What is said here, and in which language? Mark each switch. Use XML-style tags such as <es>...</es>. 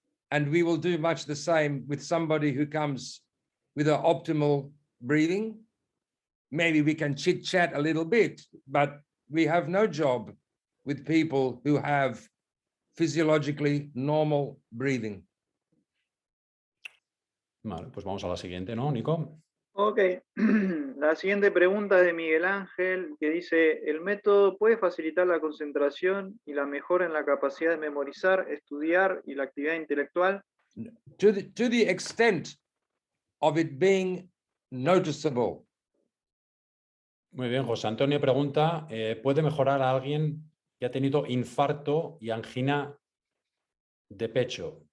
<en>And we will do much the same with somebody who comes with an optimal breathing. Maybe we can chit chat a little bit, but we have no job with people who have physiologically normal breathing.</en> <es>Vale, pues vamos a la siguiente, ¿no, Nico? Ok, la siguiente pregunta es de Miguel Ángel, que dice, ¿el método puede facilitar la concentración y la mejora en la capacidad de memorizar, estudiar y la actividad intelectual?</es> <en>To the extent of it being noticeable.</en> <es>Muy bien, José Antonio pregunta, ¿puede mejorar a alguien que ha tenido infarto y angina de pecho?</es>